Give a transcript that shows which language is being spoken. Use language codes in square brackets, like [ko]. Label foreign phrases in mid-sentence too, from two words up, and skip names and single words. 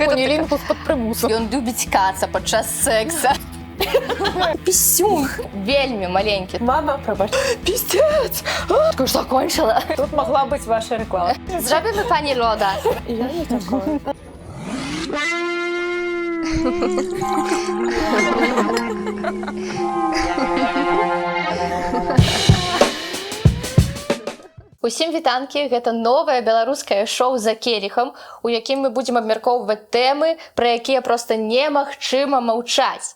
[uk] Кунілінгус під примусом. [be] Ён любіць каца падчас секса. Пісюн. Вельмі маленькі. [uk] Мама, пробач. [ru] Пиздец! Такое что кончила. [uk] Тут могла бути ваша реклама. Зробимо пані Лода. [ru] Я не такое. [be] Усім вітанкі, гэта новае беларускае шоу «За келіхам», у якім мы будзем абмяркоўваць тэмы, пра якія проста немагчыма маўчаць.